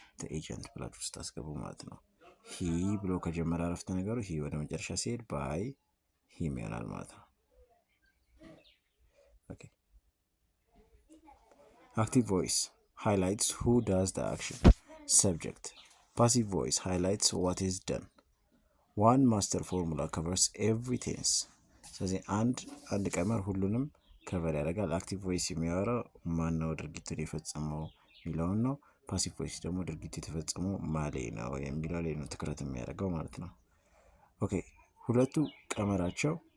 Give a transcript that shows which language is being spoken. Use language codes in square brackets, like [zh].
[am] ኤጀንት ብላችሁ ስታስገቡ ማለት ነው። ሂ ብሎ ከጀመረ አረፍተ ነገሩ ሂ ወደ መጨረሻ ሲሄድ ባይ ሂም ይሆናል ማለት ነው። ኦኬ አክቲቭ ቮይስ [en] highlights who does the action. Subject. Passive voice highlights what is done. One master formula covers every tense. [am] ስለዚህ አንድ ቀመር ሁሉንም ከቨር ያደርጋል። አክቲቭ ቮይስ የሚያወራው ማነው ድርጊቱን የፈጸመው የሚለውን ነው። ፓሲቭ ቮይስ ደግሞ ድርጊቱ የተፈጸመው ማሌ ነው የሚለው ላይ ነው ትኩረት የሚያደርገው ማለት ነው። ኦኬ ሁለቱ ቀመራቸው